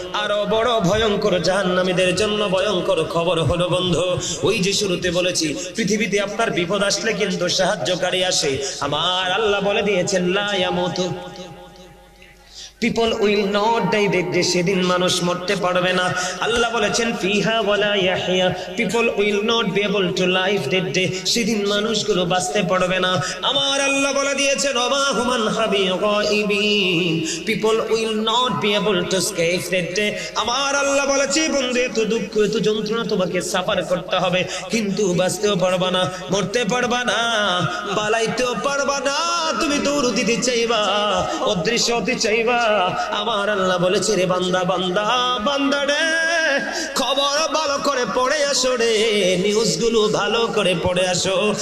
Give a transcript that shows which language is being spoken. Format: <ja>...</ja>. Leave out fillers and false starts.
<bn>আরো বড় ভয়ঙ্কর জাহান্নামীদের জন্য ভয়ঙ্কর খবর হলো বন্ধু, ওই যে শুরুতে বলেছি, পৃথিবীতে আপনার বিপদ আসলে কিন্তু সাহায্যকারী আসে। আমার আল্লাহ বলে দিয়েছেন,</bn> <ar>লা ইয়ামুতু,</ar> <en>people will not die,</en> <bn>দেখবে সেদিন মানুষ মরতে পারবে না। আল্লাহ বলেছেন,</bn> <ar>ফিহা ওয়ালা ইয়াহইয়া,</ar> <en>people will not be able to live that day,</en> <bn>সেদিন মানুষগুলো বাঁচতে পারবে না। আমার আল্লাহ বলে দিয়েছেন,</bn> <ar>ওমা হুমান হাবিগাইবিন,</ar> <en>people will not be able to escape that day।</en> <bn>আমার আল্লাহ বলেছে, বন্ধু, এত দুঃখ এত যন্ত্রণা তোমাকে সাফার করতে হবে, কিন্তু বাঁচতেও পারবা না, মরতে পারবা না, পালাইতেও পারবা না। তুমি দৌড় দিতে চাইবা, অদৃশ্য হতে চাইবা, আমার আল্লাহ বলেছে রে বান্দা বান্দা বান্দা রে খবর ভালো করে পড়ে আসো রে, নিউজগুলো ভালো করে পড়ে আসো।</bn>